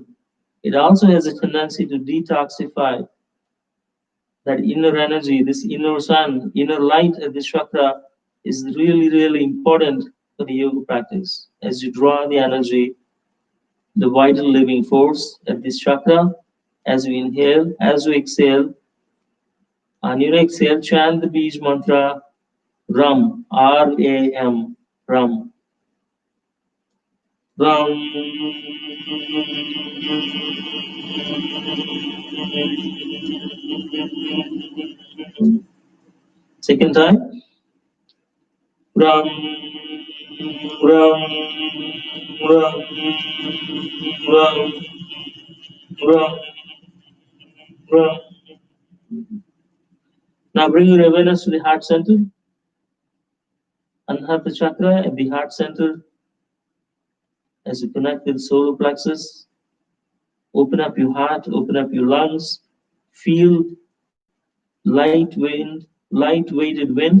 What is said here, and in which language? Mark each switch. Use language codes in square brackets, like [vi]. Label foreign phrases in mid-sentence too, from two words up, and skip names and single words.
[en] It also has a tendency to detoxify that inner energy, this inner sun, inner light at this chakra is really, really important for the yoga practice. As you draw the energy, the vital living force at this chakra, as we inhale, as we exhale, on your exhale, chant the Bij mantra Ram, R-A-M, Ram. Ram. Second time. Ram, Ram, Ram, Ram, Ram, Ram. Now bring your awareness to the heart center. Anahata chakra at the heart center. As you connect with the solar plexus, open up your heart, open up your lungs, feel light-weighted wind.